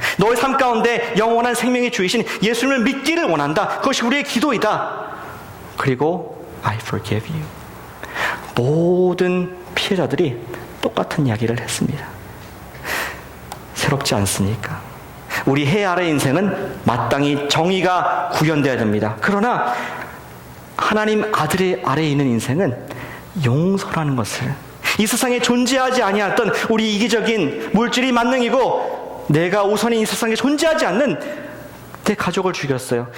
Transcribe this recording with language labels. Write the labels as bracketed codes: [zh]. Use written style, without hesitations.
[ko] 너의 삶 가운데 영원한 생명의 주이신 예수님을 믿기를 원한다. 그것이 우리의 기도이다. 그리고 [en] I forgive you. [ko] 모든 피해자들이 똑같은 이야기를 했습니다. 새롭지 않습니까? 우리 해 아래 인생은 마땅히 정의가 구현되어야 됩니다. 그러나 하나님 아들의 아래에 있는 인생은 용서라는 것을, 이 세상에 존재하지 아니했던 우리 이기적인 물질이 만능이고 내가 우선인 이 세상에 존재하지 않는 내 가족을 죽였어요.